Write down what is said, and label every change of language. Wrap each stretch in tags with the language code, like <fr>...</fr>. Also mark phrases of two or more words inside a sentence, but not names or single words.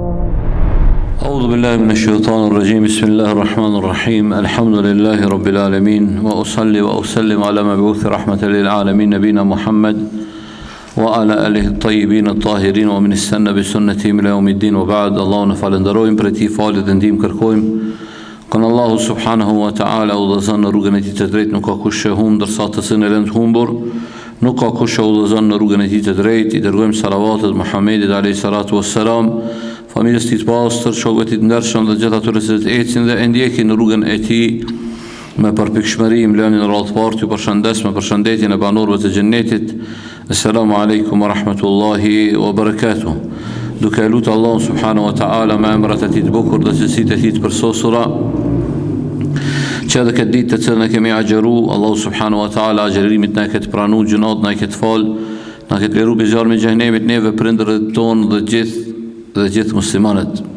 <ar>أعوذ بالله من الشيطان الرجيم. بسم الله الرحمن الرحيم. الحمد لله رب العالمين، وأصلي وأسلم على مبعوث رحمة للعالمين نبينا محمد وعلى آله الطيبين الطاهرين ومن استنى بسنتهم إلى يوم الدين وبعد.</ar> <sq>اللهم falenderojmë për ti falet dhe ndihmë kërkojmë. Kon Allahu</sq> <ar>سبحانه وتعالى</ar> <sq>udhëzon në rrugën e tij të drejtë, nuk ka kush që humb ndërsa të cilën e lën të humbur, nuk ka kush që udhëzon në rrugën e tij të drejtë. I dërgojmë salavatet Muhammedit</sq> <ar>عليه الصلاة والسلام,</ar> <sq>familjes tij të pastër, shokëve të ndershëm dhe gjithë atyre që ecin dhe ndjekin në rrugën e tij me përpikshmëri. Mlani në radhë parë ju përshëndes me përshëndetjen e banorëve të xhennetit.</sq> <ar>السلام عليكم ورحمة الله وبركاته.</ar> <sq>Duke lutur Allahun</sq> <ar>سبحانه وتعالى</ar> <sq>me emrat e tij të bukur dhe cilësitë e tij të përsosura, që edhe këtë ditë të cilën e kemi agjeru, Allahu</sq> <ar>سبحانه وتعالى</ar> <sq>agjerimit na e këtë pranu, gjunat na e këtë fal, na e këtë liru për zjarmi i xhenemit neve, prindërit tonë dhe gjithë muslimanët.</sq>